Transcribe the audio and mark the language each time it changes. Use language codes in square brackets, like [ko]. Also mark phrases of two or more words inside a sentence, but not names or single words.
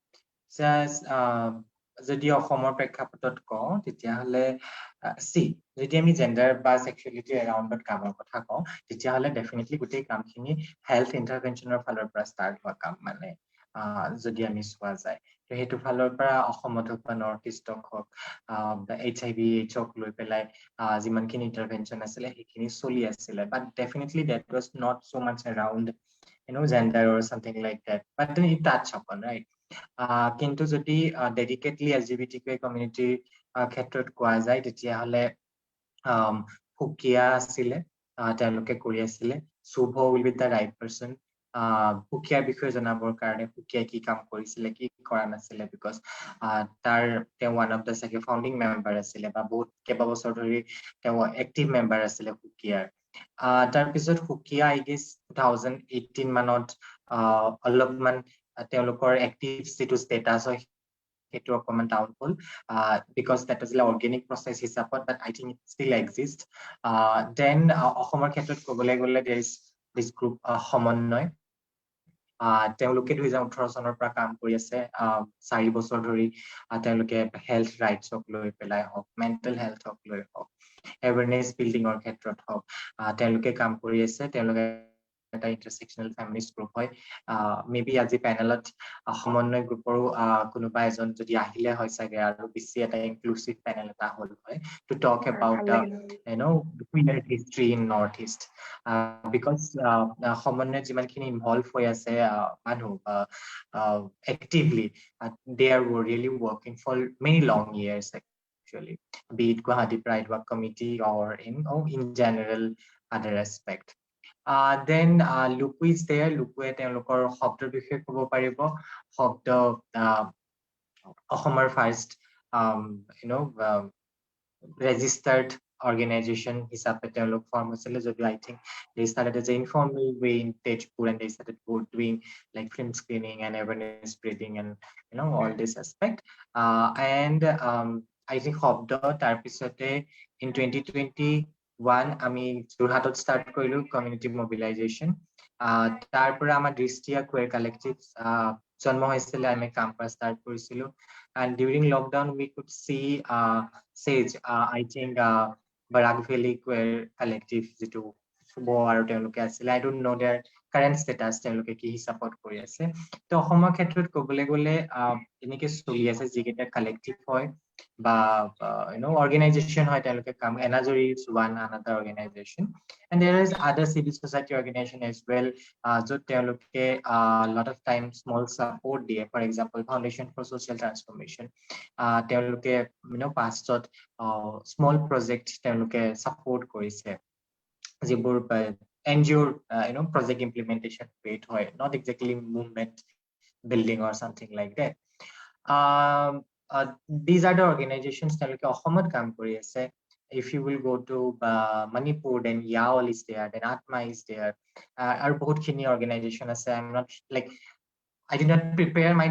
[as] যদি অসমৰ প্ৰেক্ষাপটত কওঁ তেতিয়াহ'লে যদি আমি জেন্ডাৰ বা সেক্সুৱেলিটি এৰাউণ্ডত কামৰ কথা কওঁ তেতিয়াহ'লে ডেফিনেটলি গোটেই কামখিনি [en] health intervention [as] ফালৰ পৰা ষ্টাৰ্ট হোৱা কাম মানে যদি আমি চোৱা যায় তো সেইটো ফালৰ পৰা অসমত হওক বা নৰ্থ ইষ্টক হওক HIV AIDS-ক লৈ পেলাই যিমানখিনি ইণ্টাৰভেনশ্যন আছিলে সেইখিনি চলি আছিলে [en] but definitely that was not so much around gender or something like that but then it touch upon right [as] কিন্তু যদি ডেডিকেটলি LGBTQA কমিউনিটিৰ ক্ষেত্ৰত কোৱা যায় তেতিয়াহ'লে ফুকিয়া আছিলে তেওঁলোকে কৰি আছিলে শুভ [en] will be the right person [as] ফুকিয়াৰ বিষয়ে জনাবৰ কাৰণে ফুকিয়াই কি কাম কৰিছিলে কি কৰা নাছিলে বিকজ তেওঁ [en] one of the [as] চাগে [en] founding member [as] আছিলে বা বহুত কেইবাবছৰ ধৰি তেওঁ [en] active member [as] আছিলে ফুকিয়াৰ তাৰপিছত ফুকিয়া [en] I guess [as] 2018 মানত অলপমান তেওঁলোকৰ এক্টিভ যিটো ষ্টেটাছ হয় সেইটো অকমান ডাউন হ'ল [en] because that was an organic process [as] হিচাপত [en] but I think it still exists then [as] অসমৰ ক্ষেত্ৰত ক'বলৈ গ'লে [en] there is this group [as] সমন্বয় তেওঁলোকে 2018 চনৰ পৰা কাম কৰি আছে 4 বছৰ ধৰি তেওঁলোকে [en] health rights [as] লৈ পেলাই হওক মেণ্টেল হেল্থক লৈ হওক [en] awareness building [as] ক্ষেত্ৰত হওক তেওঁলোকে কাম কৰি আছে তেওঁলোকে এটা [en] intersectional feminist group [as] হয় মেবি আজি পেনেলত সমন্বয় গ্ৰুপৰো কোনোবা এজন যদি আহিলে হয় চাগে আৰু বেছি এটা [en] inclusive panel [as] এটা হ'ল হয় [en] to talk about queer history in Northeast because [as] সমন্বয় যিমানখিনি ইনভলভ হৈ আছে মানুহ [en] actively they are really working for many long years actually be it Guwahati Pride Walk Committee or in general other aspect then Luku is there Luku [as] তেওঁলোকৰ শব্দৰ বিষয়ে ক'ব পাৰিব শব্দ [en] অসমৰ ফাৰ্ষ্ট registered organization [as] হিচাপে তেওঁলোক ফৰ্ম হৈছিলে যদিও [en] I think they started as an informal way in Tejpur and they started doing like film screening and awareness spreading and all this aspect and I think Xobdo তাৰপিছতে [as] in 2021 আমি যোৰহাটত start কৰিলো [en] community mobilization [as] তাৰ পৰা আমাৰ Drishti a queer collective জন্ম হৈছিলে আমি কাম কৰা start কৰিছিলো [en] and during lockdown we could see Sage I think Barak Valley queer collective [as] যিটো শুভ আৰু তেওঁলোকে আছিল [en] I don't know their current status [as] তেওঁলোকে কি হিচাপত কৰি আছে তো অসমৰ ক্ষেত্ৰত ক'বলৈ গ'লে এনেকে চলি আছে যিকেইটা collective হয় বা organization হয় তেওঁলোকে [en] কাম এনাজৰি is one another organization and there is other civil society organization as well [as] য'ত তেওঁলোকে [en] lot of times small support দিয়ে for example Foundation for Social Transformation তেওঁলোকে pastত small project তেওঁলোকে support কৰিছে যিবোৰ NGO project implementation rate হয় not exactly movement building or something like that these are the organizations [as] তেওঁলোকে অসমত কাম কৰি আছে [en] if you will go to Manipur then Yaol is there then Atma is there [as] আৰু বহুত খিনি [en] organization আছে I'm not like I did not prepare my